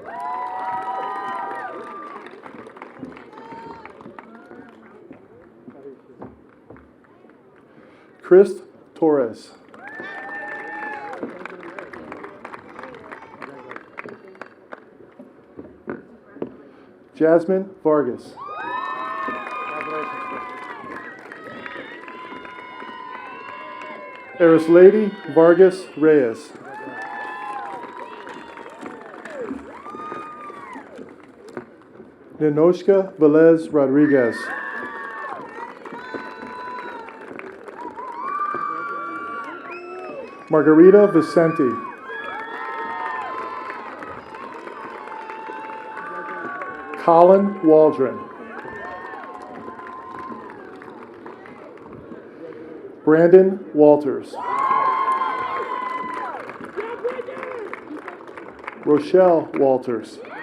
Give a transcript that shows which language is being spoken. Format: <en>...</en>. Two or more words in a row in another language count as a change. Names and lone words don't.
<en>Chris Torres. Jasmine Vargas. Arislady Vargas Reyes. Ninoshka Velez Rodriguez. Margarita Vicente. Colin Waldron. Brandon Walters. Rochelle Walters.</en>